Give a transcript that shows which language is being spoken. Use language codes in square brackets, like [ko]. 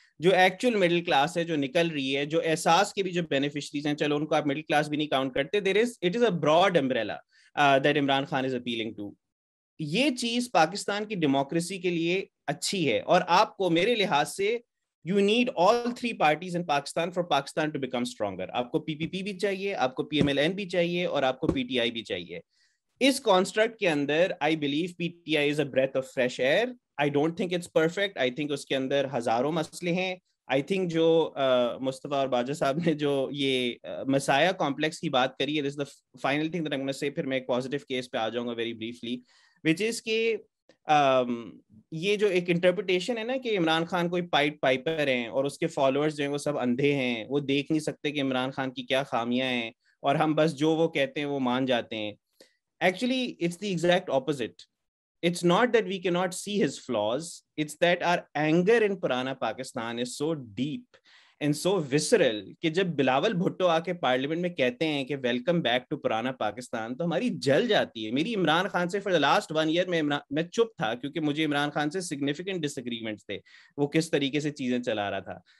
[ur] جو actual middle class ہے جو نکل رہی ہے, جو احساس کے بھی جو بینیفیشریز ہیں, چلو ان کو آپ مڈل کلاس بھی نہیں کاؤنٹ کرتے, [en] it is a broad umbrella that [ur] Imran Khan is appealing to. یہ چیز پاکستان کی ڈیموکریسی کے لیے اچھی ہے, اور آپ کو میرے لحاظ سے [en] you need all three parties in Pakistan for Pakistan to become stronger. [ur] آپ کو PPP بھی چاہیے, آپ کو PMLN بھی چاہیے, اور آپ کو PTI بھی چاہیے. اس کانسٹرکٹ کے اندر [en] I believe PTI is a breath of fresh air. I don't think it's perfect. [ur] I think اس کے اندر ہزاروں مسئلے ہیں. I think جو مصطفیٰ اور باجا صاحب نے جو یہ مسایہ کمپلیکس کی بات کری ہے, [en] this is the final thing that I'm going to say, [ur] پھر میں ایک پازیٹیو کیس پہ آ جاؤں گا [en] very briefly, which is [ur] کہ یہ جو ایک انٹرپریٹیشن ہے نا کہ عمران خان کوئی پائپر ہیں اور اس کے فالوورز جو ہیں وہ سب اندھے ہیں, وہ دیکھ نہیں سکتے کہ عمران خان کی کیا خامیاں ہیں, اور ہم بس جو وہ کہتے ہیں وہ مان جاتے ہیں. [en] Actually, it's the exact opposite. It's not that we cannot see his flaws. It's that our anger in Purana Pakistan is so deep and so visceral [ur] کہ جب بلاول بھٹو آ کے پارلیمنٹ میں کہتے ہیں کہ ویلکم بیک ٹو پرانا پاکستان, تو ہماری جل جاتی ہے. میری عمران خان سے [en] for the last [ur] 1 year میں چپ تھا, کیونکہ مجھے عمران خان سے سگنیفیکنٹ ڈس ایگریمنٹس تھے, وہ کس طریقے سے چیزیں چلا رہا تھا.